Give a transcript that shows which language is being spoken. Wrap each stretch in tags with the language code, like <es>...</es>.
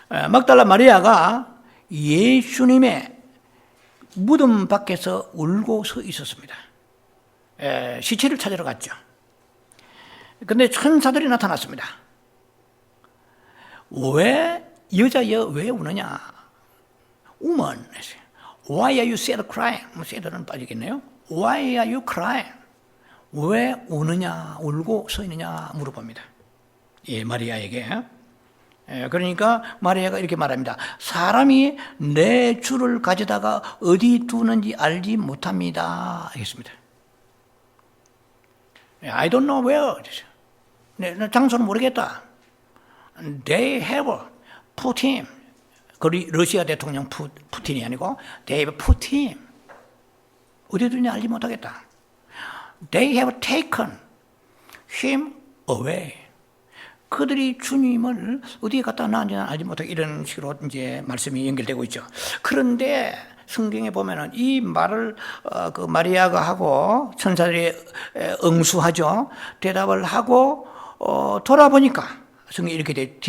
<ko>막달라 마리아가 예수님의 무덤 밖에서 울고 서 있었습니다. 시체를 찾으러 갔죠. 그런데 천사들이 나타났습니다. 왜 여자여 왜 우느냐?</ko> <en>woman, why are you sad crying? sad는</en> <ko>빠지겠네요.</ko> <en>Why are you crying?</en> <ko>왜 우느냐, 울고 서 있느냐 물어봅니다. 예, 마리아에게. 그러니까 마리아가 이렇게 말합니다. 사람이 내 주를 가져다가 어디 두는지 알지 못합니다. 했습니다.</ko> <en>I don't know where.</en> <ko>내 장소는 모르겠다.</ko> <en>They have put him.</en> <ko>러시아 대통령 푸틴이 아니고</ko> <en>They have put him.</en> <ko>어디 두는지 알지 못하겠다.</ko> <en>They have taken him away.</en> <ko>그들이 주님을 어디에 갖다 놨는지는 알지 못하고 이런 식으로 이제 말씀이 연결되고 있죠. 그런데 성경에 보면은 이 말을 그 마리아가 하고 천사들이 응수하죠. 대답을 하고 돌아보니까 성경이 이렇게 돼.</ko>